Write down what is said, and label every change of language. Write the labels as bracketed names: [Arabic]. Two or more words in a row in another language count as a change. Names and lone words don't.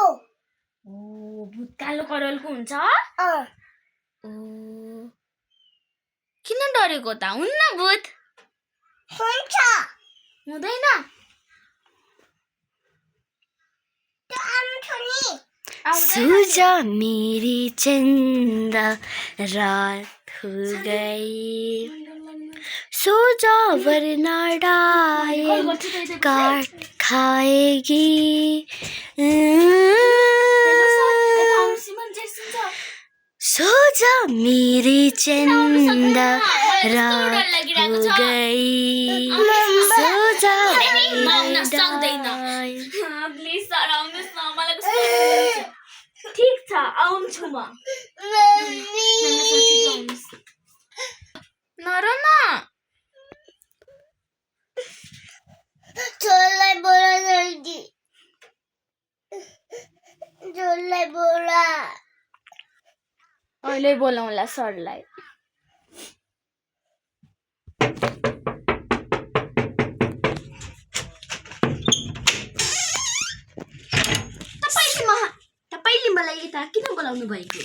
[Nepali] भूत कालो करलको हुन्छ? किन डरेको त? हुन्न भूत? हुन्छ। हुँदैन? [Hindi] सो जा मेरी चंदा रात हो गई, सो जा वरना डायन काट खाएगी। सो जा मेरी चंदा रात हो गई, सो जा [Nepali] ठीक छ आउँछु म। नर न [Hindi] छोलाई बोला जल्दी। छोलाई बोला। [Nepali] अहिले बोलाउँला सरलाई। तपाईले मलाई यता किन बोलाउनु भएको?